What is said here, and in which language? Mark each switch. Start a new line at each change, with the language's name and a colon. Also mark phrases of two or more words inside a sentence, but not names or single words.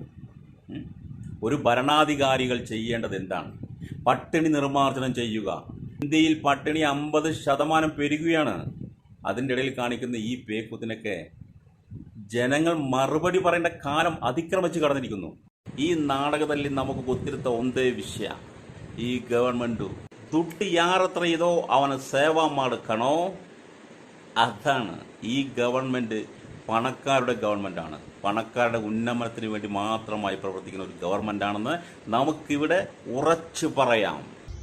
Malayalam: ഒരു ഭരണാധികാരികൾ ചെയ്യേണ്ടത് എന്താണ്? പട്ടിണി നിർമ്മാർജ്ജനം ചെയ്യുക. ഇന്ത്യയിൽ പട്ടിണി 50% പെരുകുകയാണ്. അതിൻ്റെ ഇടയിൽ കാണിക്കുന്ന ഈ പേക്കൂത്തിനൊക്കെ ജനങ്ങൾ മറുപടി പറയേണ്ട കാലം അതിക്രമിച്ച് കടന്നിരിക്കുന്നു.
Kannada: ಈ ನಾಟಕದಲ್ಲಿ ನಮಗೆ ಗೊತ್ತಿರುತ್ತ ಒಂದೇ ವಿಷಯ, ಈ ಗವರ್ಮೆಂಟು ದುಡ್ಡು ಯಾರ ಹತ್ರ ಇದೋ ಅವನ ಸೇವಾ ಮಾಡಕണോ.
Malayalam: അതാണ് ഈ ഗവൺമെൻറ് പണക്കാരുടെ ഗവൺമെൻറ്റാണ്. പണക്കാരുടെ ഉന്നമനത്തിന് വേണ്ടി മാത്രമായി പ്രവർത്തിക്കുന്ന ഒരു ഗവൺമെൻറ്റാണെന്ന് നമുക്കിവിടെ ഉറച്ചു പറയാം.